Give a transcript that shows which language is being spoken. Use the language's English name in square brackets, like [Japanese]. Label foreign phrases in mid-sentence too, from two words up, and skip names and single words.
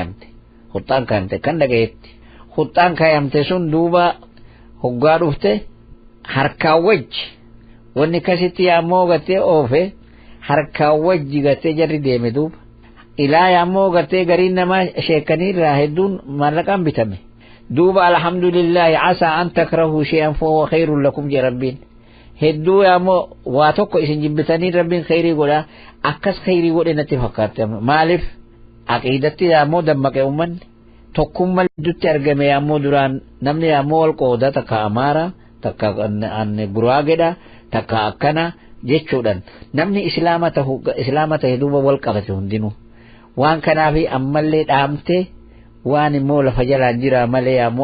[Oromo] kayamte kan dhagayetti huxxaan kayamte sun duuba hoggaa dhufte harkaa wajji wanni kasitti yammoo gatee oofe harkaa wajji gatee jarri deeme duuba ilaa yammoo gatee gariin namaa sheekaniirraa hedduun maallaqaan bitame duuba [Arabic] الحمد لله عسى أن تكرهوا شيئا فهو خير لكم [Oromo] je rabbiin hedduu yammoo waa tokko isin jibbitanii rabbiin khayrii godha akkas khayrii godhe natti fakkaate maaliif aqiidatti yammoo dammaqe ummanni tokkummaa gidduutti argame yammoo duraan namni yammoo wal qooda takka Amaara takka Guraagedha takka akkana jechuudhaan namni islaama ta'e duuba wal qabate hundinuu waan kanaafi ammallee dhaamte waan immoo lafa jalaan jira malee yammoo